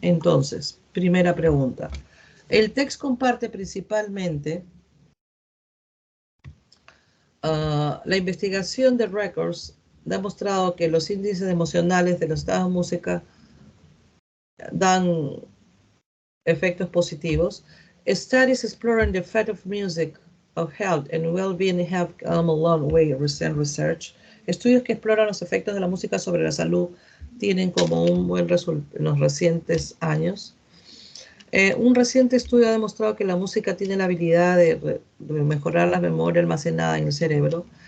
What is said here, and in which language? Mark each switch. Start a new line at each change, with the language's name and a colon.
Spanish: Entonces, primera pregunta. El text comparte principalmente la investigación de Records ha demostrado que los índices emocionales de los estados de música dan efectos positivos.
English: Studies exploring the effect of music of health and well-being have come a long way in recent research.
Spanish: Estudios que exploran los efectos de la música sobre la salud tienen como un buen resultado en los recientes años. Un reciente estudio ha demostrado que la música tiene la habilidad de mejorar la memoria almacenada en el cerebro.